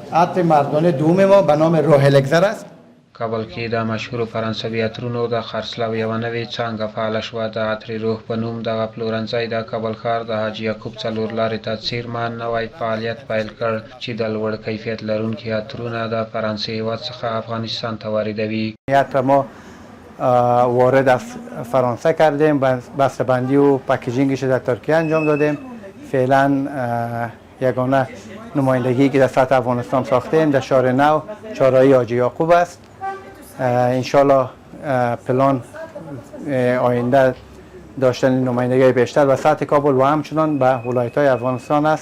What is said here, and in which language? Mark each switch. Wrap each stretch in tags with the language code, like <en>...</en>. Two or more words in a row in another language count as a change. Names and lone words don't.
<fa>عطر مردانه دوم ما به نام روح الکزر است.</fa> <ps>کابل کې د مشهور فرانسوي عطرونو د خرڅلاو یوه نوې څانګه فعاله شوه. د عطر روح په نوم دغه پلورنځی د کابل ښار د حاجي یعقوب څلور لارې ته څیرمه نوی فعالیت پیل کړ چې د لوړ کیفیت لرونکي عطرونه د فرانسې هېواد څخه افغانستان ته واردوي.</ps> <fa>عطر ما وارد از فرانسه کردیم، بسته‌بندی و پکیجینگش در ترکیه انجام دادیم. فعلا یگانه نمایندگی که در سطح افغانستان ساختیم در شهر نو چهارراهی حاجی یعقوب است. انشالله پلان آینده داشتن نمایندگی بیشتر و سطح کابل و همچنان به ولایت‌های افغانستان است.</fa>